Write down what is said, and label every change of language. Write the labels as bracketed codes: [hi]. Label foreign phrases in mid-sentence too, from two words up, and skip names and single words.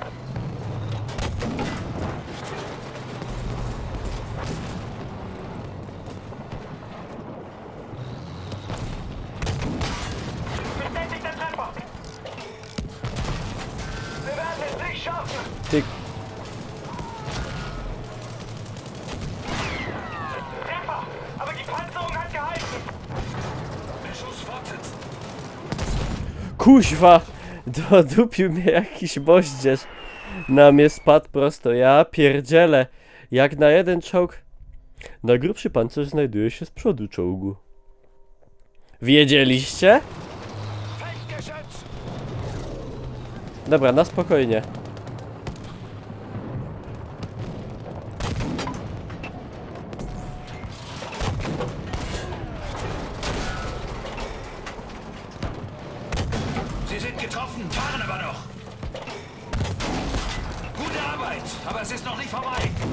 [de] Bestätigter Treffer. Wir werden es nicht schaffen. [pl] Ty, [de] Treffer. Aber die Panzerung hat gehalten. Beschuss fortsetzen. [pl] kuźwa, dodupił mnie jakiś moździerz. Na mnie spadł prosto, ja pierdzielę. Jak na jeden czołg. Najgrubszy pancerz znajduje się z przodu czołgu. Wiedzieliście? [de] Feindgeschütz. [pl] Dobra, na spokojnie. [de] Sie sind getroffen, fahren aber noch. Gute Arbeit, aber es ist noch nicht vorbei.